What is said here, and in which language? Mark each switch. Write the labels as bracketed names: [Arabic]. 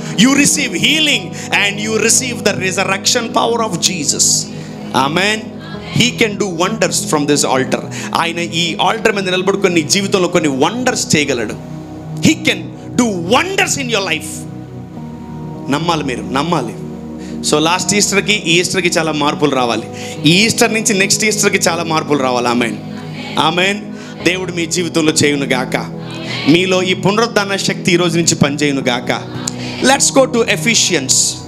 [English] You receive healing and you receive the resurrection power of Jesus. Amen. He can do wonders from this altar. [Telugu] ఆయన ఈ alter మీద నిలబడుకొని నీ జీవితంలో కొన్ని వండర్స్ చేయగలడు. [English] He can do wonders in your life. [Telugu] నమ్మాలి, మీరు నమ్మాలి. సో లాస్ట్ ఈస్టర్కి ఈ ఈస్టర్కి చాలా మార్పులు రావాలి. ఈ ఈస్టర్ నుంచి నెక్స్ట్ ఈస్టర్కి చాలా మార్పులు రావాలి. ఆమేన్, ఆమేన్. దేవుడు మీ జీవితంలో చేయును గాక. మీలో ఈ పునరుద్ధాన శక్తి ఈ రోజు నుంచి పనిచేయును గాక. [English] Let's go to Ephesians.